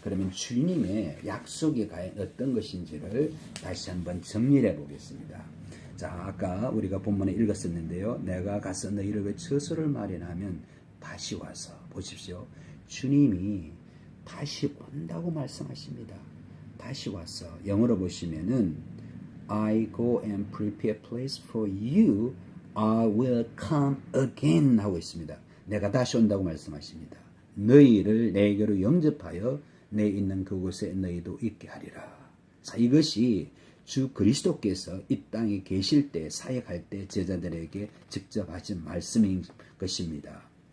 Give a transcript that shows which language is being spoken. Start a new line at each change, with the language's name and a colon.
Korean: 그러면 주님의 약속이 과연 어떤 것인지를 다시 한번 정리해 보겠습니다. 자, 아까 우리가 본문에 읽었었는데요. 내가 가서 너희를 위해 처소를 마련하면 다시 와서 보십시오. 주님이 다시 온다고 말씀하십니다. 다시 와서 영어로 보시면은
English: I go and prepare a place for you. I will come again
Korean: 하고 있습니다. 내가 다시 온다고 말씀하십니다. 너희를 내게로 영접하여 내 있는 그곳에 너희도 있게 하리라. 자, 이것이 주 그리스도께서 이 땅에 계실 때 사역할 때 제자들에게 직접 하신 말씀인 것입니다.